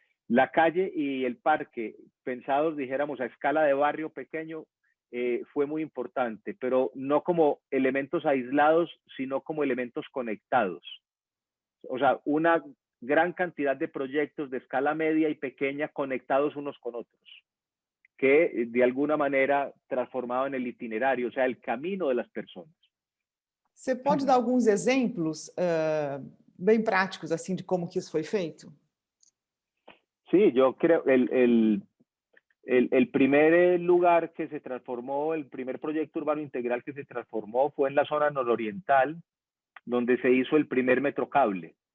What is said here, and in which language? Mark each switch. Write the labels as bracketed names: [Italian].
[Spanish] La calle y el parque, pensados, dijéramos, a escala de barrio pequeño, fue muy importante, pero no como elementos aislados, sino como elementos conectados. O sea, una gran cantidad de proyectos de escala media y pequeña conectados unos con otros, que de alguna manera transformaban el itinerario, o sea, el camino de las personas. [Portuguese] Você pode dar alguns exemplos bem práticos assim de como que isso foi feito? [Spanish] Sí, yo creo el primer lugar que se transformó, el primer proyecto urbano integral que se transformó fue en la zona nororiental, donde se hizo el primer metrocable.